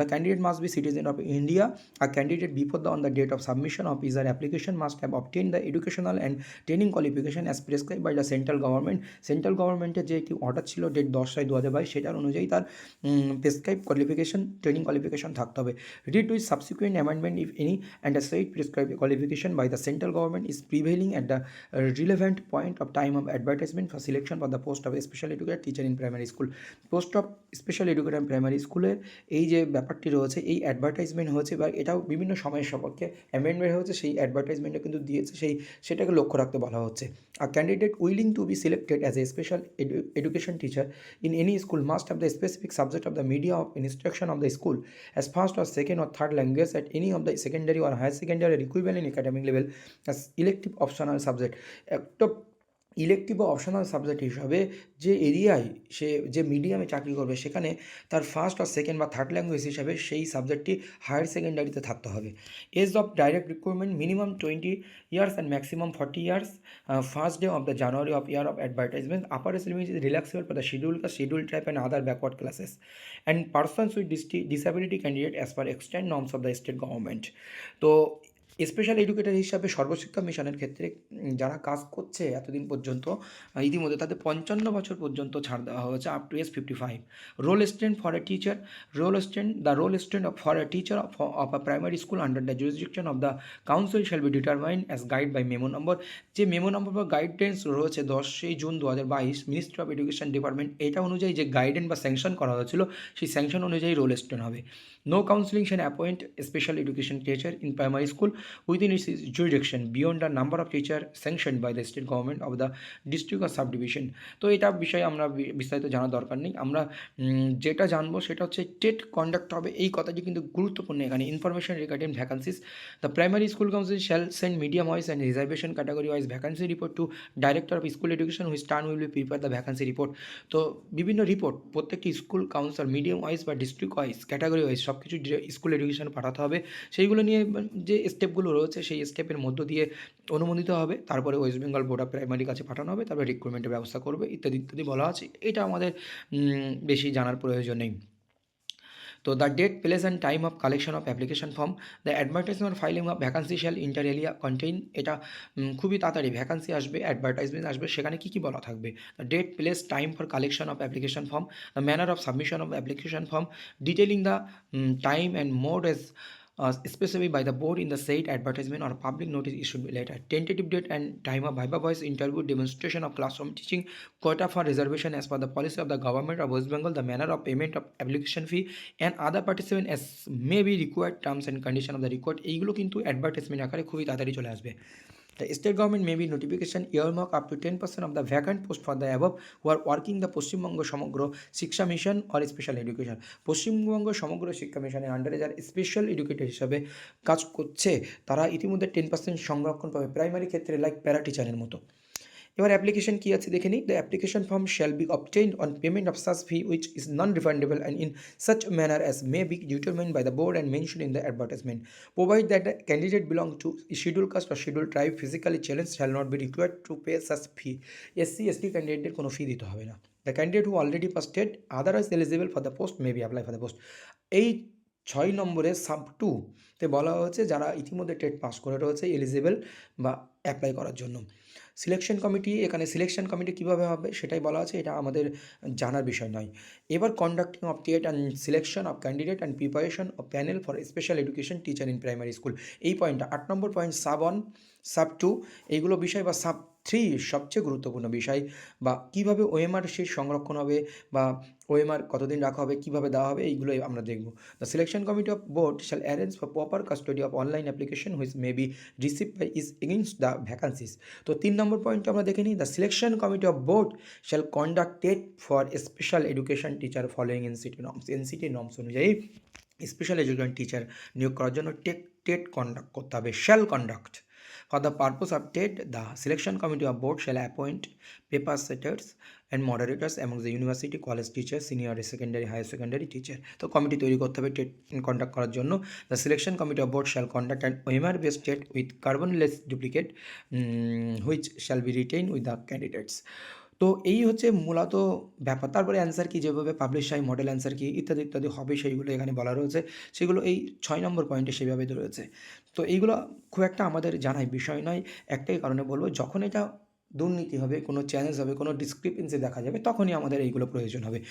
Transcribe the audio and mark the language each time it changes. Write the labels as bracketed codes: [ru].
[en] The candidate must be citizen of India. আর candidate before on the date of submission of either application must have obtain the educational and training qualification as prescribe by the central government. [bn] Central গভর্নমেন্টের যে একটি order ছিল date 10/6/2022, সেটার অনুযায়ী তার prescribe qualification, training qualification থাকতে হবে। [en] Read with subsequent amendment if any and the said prescribed qualification by the central government is prevailing at the relevant point of time of advertisement for selection for the post of a special educator teacher in primary school. [bn] Post of special educator primary স্কুলের এই যে ব্যাপারটি রয়েছে, এই advertisement হয়েছে বা এটাও বিভিন্ন সময়ের সাপেক্ষে অ্যামেন্ডমেন্ট হয়েছে, সেই অ্যাডভার্টাইজমেন্টে কিন্তু দিয়েছে, সেটাকে লক্ষ্য রাখতে বলা হচ্ছে। [en] আর candidate willing to be selected as a special education teacher in any school must have the specific subject of the media of instruction of the school as first or second or third language at any of the secondary or higher secondary equivalent academic level as elective optional subject. [bn] একটা elective বা optional subject হিসাবে যে এরিয়ায় সে যে মিডিয়ামে চাকরি করবে সেখানে তার ফার্স্ট আর সেকেন্ড বা থার্ড ল্যাঙ্গুয়েজ হিসাবে সেই সাবজেক্টটি হায়ার সেকেন্ডারিতে থাকতে হবে। [en] Age of direct recruitment minimum 20 years and maximum 40 years. First day of the January of year of advertisement. Upper age limit is relaxable for the schedule tribe and other backward classes and persons with disability candidate as per extend norms of the state government. [bn] তো special educator হিসাবে সর্বশিক্ষা মিশনের ক্ষেত্রে যারা কাজ করছে এতদিন পর্যন্ত, ইতিমধ্যে তাদের 55 বছর পর্যন্ত ছাড় দেওয়া হয়েছে, [en] Up to age 55। Roll stand for a teacher, roll stand for a teacher of a primary school under the jurisdiction of the council shall be determined as guide by memo number. [bn] যে memo number বা guidance রয়েছে 10 June 2022 ministry of education department, এটা অনুযায়ী যে guidance বা sanction করা হয়েছিল সেই স্যাংশন অনুযায়ী রোল স্ট্যান্ড হবে। [en] No counselling shall appoint special education teacher in primary school within its jurisdiction beyond the number of teacher sanctioned by the state government of the district or subdivision. [bn] তো এটা বিষয়ে আমরা বিস্তারিত জানার দরকার নেই। আমরা যেটা জানবো সেটা হচ্ছে টেট কন্ডাক্ট হবে, এই কথাটি কিন্তু গুরুত্বপূর্ণ এখানে। [en] Information regarding vacancies, the primary school council shall send medium wise and reservation category wise vacancy report to director of school education which turn will be prepare the vacancy report. [bn] তো বিভিন্ন report প্রত্যেকটি school council medium wise বা district wise category wise সব কিছু school education পাঠাতে হবে। সেইগুলো নিয়ে যে স্টেপগুলো রয়েছে সেই স্টেপের মধ্য দিয়ে অনুমোদিত হবে, তারপরে West Bengal board of primary কাছে পাঠানো হবে, তারপরে রিক্রুটমেন্টের ব্যবস্থা করবে, ইত্যাদি ইত্যাদি বলা আছে। এটা আমাদের বেশি জানার প্রয়োজন নেই। [en] তো the date, place and time of collection of application form, the advertisement filing of vacancy shall inter alia contain. [bn] এটা খুবই তাড়াতাড়ি ভ্যাকান্সি আসবে, অ্যাডভার্টাইজমেন্ট আসবে, সেখানে কী কী বলা থাকবে? [en] The date, place, time for collection of application form, the manner of submission of application form, detailing the time and mode as specified by the board in the said advertisement or public notice issued later. Tentative date and time of viva voice interview, demonstration of classroom teaching, quota for reservation as per the policy of the government of West Bengal, the manner of payment of application fee and other participant as may be required, terms and condition of the record, [bn] এইগুলো কিন্তু advertisement আকারে খুবই তাড়াতাড়ি চলে আসবে। [en] The state government may be notification earmark up to 10% of the vacant post for the above who are working the Paschimbanga Samagra Shiksha mission or special education. [bn] Paschimbanga সমগ্র শিক্ষা মিশনের আন্ডারে যারা স্পেশাল এডুকেটর হিসাবে কাজ করছে তারা ইতিমধ্যে 10% সংরক্ষণ পাবে, প্রাইমারি ক্ষেত্রে লাইক প্যারা টিচারের মতো। এবার অ্যাপ্লিকেশন কী আছে দেখে নিই। [en] The application form shall be obtained on payment of such fee which is non refundable and in such manner as may be determined by the board and mentioned in the advertisement. Provide that the candidate belong to scheduled caste or scheduled tribe, physically challenged, shall not be required to pay such fee. [bn] SC/ST ক্যান্ডিডেটদের কোনো ফি দিতে হবে না। [en] The candidate who already passed TET otherwise eligible for the post may be apply for the post. [bn] এই 6 নম্বরে sub 2 তে বলা হয়েছে যারা ইতিমধ্যে টেট পাস করে রয়েছে এলিজিবল বা অ্যাপ্লাই করার জন্য। সিলেকশন কমিটি, এখানে সিলেকশন কমিটি কীভাবে হবে সেটাই বলা আছে, এটা আমাদের জানার বিষয় নয়। এবার conducting of TET and selection of candidate and preparation of panel for special education teacher in primary school, এই পয়েন্টটা 8 নম্বর পয়েন্ট সাব 1 সাব 2 এইগুলো বিষয়, বা সাব 3 সবচেয়ে গুরুত্বপূর্ণ বিষয়, বা কীভাবে ওএমআর সেই সংরক্ষণ হবে বা ওএমআর কতদিন রাখা হবে, কীভাবে দেওয়া হবে, এইগুলোই আমরা দেখব। [en] The selection committee of board shall arrange for proper custody of online application which may be receive by is against the vacancies. [bn] তো 3 নম্বর পয়েন্টটা আমরা দেখে নিই। [en] The selection committee of board shall conduct TET for special education teacher following NCT norms. [bn] NCT norms অনুযায়ী special education teacher নিয়োগ করার জন্য TET conduct করতে হবে, [en] Shall conduct. For the purpose of TET, the selection committee of board shall appoint paper setters and moderators among the university college teachers, senior secondary, higher secondary teacher. [bn] তো committee তৈরি করতে হবে TET conduct করার জন্য। [en] The selection committee of board shall conduct an OMR based TET with carbonless duplicate which shall be retained with the candidates. [bn] তো এই হচ্ছে মূলত ব্যাপার। তারপরে অ্যান্সার কি, যেভাবে পাবলিশ হয়, মডেল অ্যান্সার কি, ইত্যাদি ইত্যাদি হবে, সেইগুলো এখানে বলা রয়েছে। সেগুলো এই 6 নম্বর পয়েন্টে সেইভাবে রয়েছে। তো এইগুলো খুব একটা আমাদের জানাই বিষয় নয়, একটাই কারণে বলবো, যখন এটা দুর্নীতি হবে, কোনো চ্যালেঞ্জ হবে, কোনো ডিসক্রিপেন্সি দেখা যাবে, তখনই আমাদের এইগুলো প্রয়োজন হবে।